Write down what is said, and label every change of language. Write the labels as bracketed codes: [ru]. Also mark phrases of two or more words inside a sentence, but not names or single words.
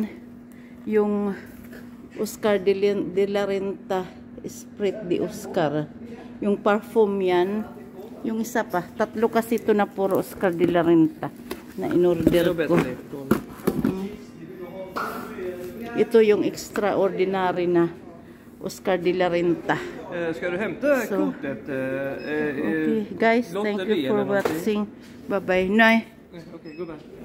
[tl] Yung Oscar de la Renta Esprit de Oscar. Yung parfum yan. Yung isa pa. 3 kasi ito na puro Oscar de la Renta na in-order ko. Ito yung extraordinary na Oscar de la Renta. [sv] Ska du hämta kortet? [en] Okay, guys, thank you for watching. Bye-bye. Nej. Okay, goodbye.